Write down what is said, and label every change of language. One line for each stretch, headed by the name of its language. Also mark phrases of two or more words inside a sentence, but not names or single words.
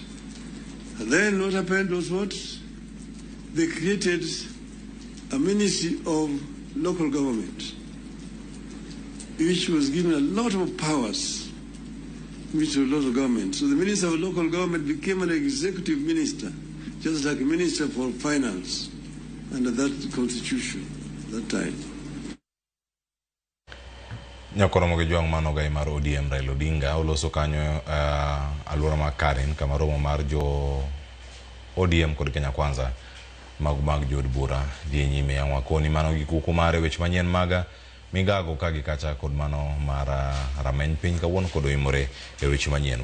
English: And then what happened was what? They created a Ministry of Local Government, which was given a lot of powers, Ministry of Local Government. So the Minister of Local Government became an executive minister, just like a Minister for Finance under that constitution at that time.
Luo (Kenya and Tanzania): Nyakoro moge juang mano gai mar ODM Raila Odinga oloso kanyo alwora mar Karen kama romo mar jo ODM kod Kenya Kwanza mag jod bura dhi nyime yang wakoni mano gi kuku mare wech manyien maga migago kagi kacha kod mano mar rameny piny kawuono kod oimore e weche manyien.